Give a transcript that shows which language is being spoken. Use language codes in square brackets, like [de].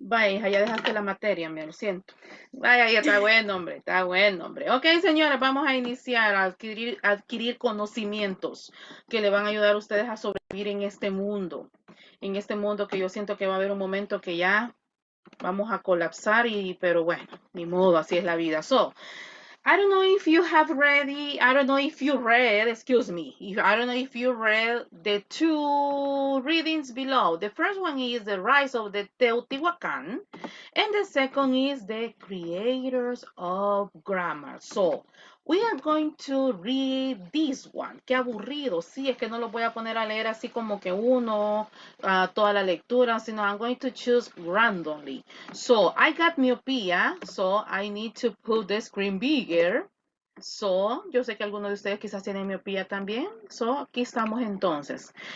[es] Vaya, hija, ya dejaste la materia, me lo siento. Vaya, ya está buen hombre, está buen hombre. Ok, señores, vamos a iniciar a adquirir conocimientos que le van a ayudar a ustedes a sobrevivir en este mundo. En este mundo que yo siento que va a haber un momento que ya vamos a colapsar pero bueno, ni modo, así es la vida. [en] So, I don't know if you have I don't know if you read, excuse me, I don't know if you read the two readings below. The first one is the rise of the Teotihuacan, and the second is the creators of grammar. So, we are going to read this one. [es] Qué aburrido, sí, es que no lo voy a poner a leer así como que toda la lectura, sino [en] I'm going to choose randomly. So I got myopia, so I need to put the screen bigger. [es] So, yo sé que algunos de ustedes quizás tienen miopía también. So, aquí estamos entonces.